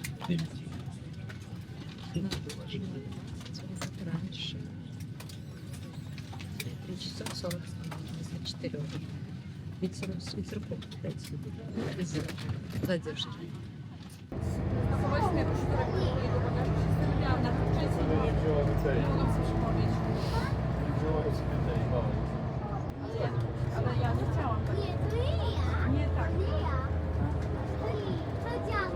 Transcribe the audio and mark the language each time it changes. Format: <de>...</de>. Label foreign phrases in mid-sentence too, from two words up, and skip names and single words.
<ru>Раньше. 3 часа 40 минут, 4. С ветерком, кстати. Без задержки.</ru> <pl>Ale ja nie chciałam. Nie, to nie ja. Nie tak. Nie ja. To dziadek.</pl>